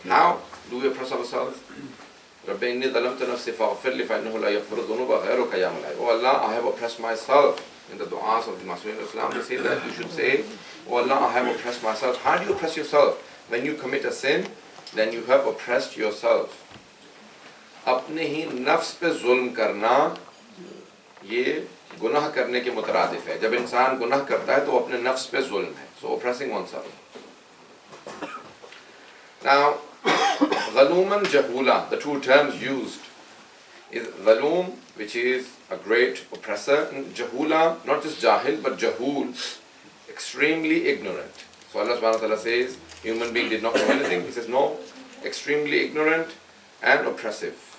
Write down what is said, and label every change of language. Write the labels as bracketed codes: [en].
[en] How do we oppress ourselves? [ar] رَبِّ إِنِّي ظَلَمْتُ نَفْسِي فَاغْفِرْ لِي فَإِنَّهُ لَا يَغْفِرُ الذُّنُوبَ غَيْرُكَ يَا مَوْلَايَ. [en] Oh Allah, I have oppressed myself. In the du'as of the Masud Islam, they say that you should say, oh Allah, I have oppressed myself. How do you oppress yourself? When you commit a sin, then you have oppressed yourself. [ur] اپنے ہی نفس پہ ظلم کرنا یہ گناہ کرنے کے مترادف ہے. جب انسان گناہ کرتا ہے تو وہ اپنے نفس پہ ظلم ہے. [en] So oppressing oneself. Now, ظلوماً جہولا, the two terms used is ظلوم, which is a great oppressor, and jahula, not just jahil but jahul, extremely ignorant. So Allah subhanahu wa ta'ala says human being did not know anything. He says no, extremely ignorant and oppressive.